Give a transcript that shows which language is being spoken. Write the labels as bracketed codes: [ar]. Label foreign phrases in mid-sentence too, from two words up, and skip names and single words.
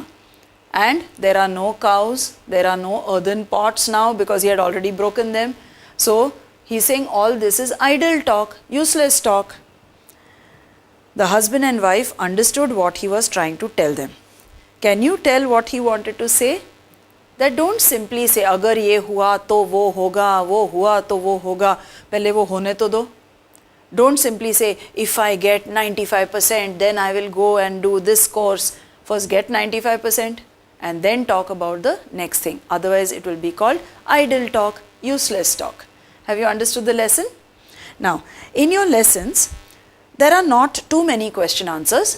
[en] And there are no cows, there are no earthen pots now because he had already broken them. So he's saying all this is idle talk, useless talk. The husband and wife understood what he was trying to tell them. Can you tell what he wanted to say? That don't simply say, [hi] अगर ये हुआ तो वो होगा, वो हुआ तो वो होगा, पहले वो होने तो दो. [en] Don't simply say, if I get 95%, then I will go and do this course. First get 95% and then talk about the next thing. Otherwise, it will be called idle talk, useless talk. Have you understood the lesson? Now, in your lessons, there are not too many question answers.